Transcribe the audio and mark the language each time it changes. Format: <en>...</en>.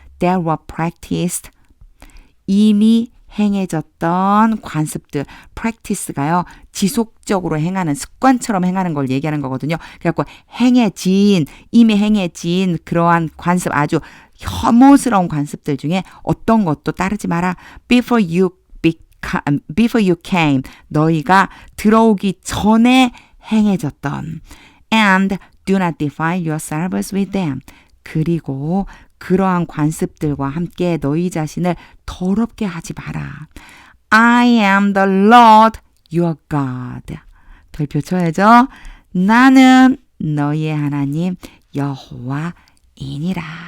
<en>That were practiced.</en> <ko>이미 행해졌던 관습들. practice가요. 지속적으로 행하는, 습관처럼 행하는 걸 얘기하는 거거든요. 그래갖고 이미 행해진 그러한 관습, 아주 혐오스러운 관습들 중에 어떤 것도 따르지 마라.</ko> <en>Before you before you came,</en> <ko>너희가 들어오기 전에 행해졌던</ko> <en>and do not defile yourselves with them.</en> <ko>그리고 그러한 관습들과 함께 너희 자신을 더럽게 하지 마라.</ko> <en>I am the Lord your God.</en> <ko>별표 쳐야죠. 나는 너희의 하나님 여호와이니라.</ko>